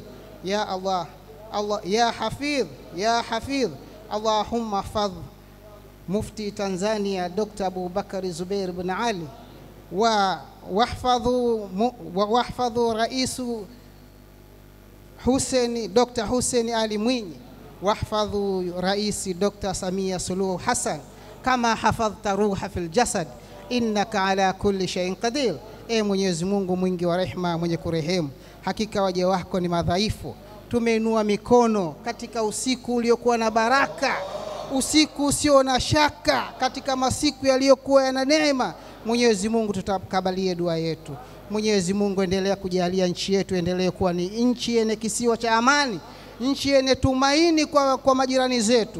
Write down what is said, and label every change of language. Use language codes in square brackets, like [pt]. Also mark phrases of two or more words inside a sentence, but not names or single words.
[ar] يا الله يا حفيظ اللهم احفظ مفتي تنزانيا دكتور أبو بكر زبير بن علي واحفظوا رئيس حسين دكتور حسين علي mwinyi واحفظوا رئيس دكتور سمية سلوح حسن كما حفظت روح في الجسد إنك على كل شيء قدير. [sw] Mwenyezi Mungu mwingi wa rehema, mwenye kurehemu, hakika waja wako ni madhaifu. Tumeinua mikono katika usiku uliokuwa na baraka, usiku usio na shaka, katika masiku yaliyokuwa yana neema. Mwenyezi Mungu tutakabalie dua yetu. Mwenyezi Mungu endelea kujalia nchi yetu endelee kuwa ni nchi yenye kisiwa cha amani, nchi yenye tumaini kwa majirani zetu.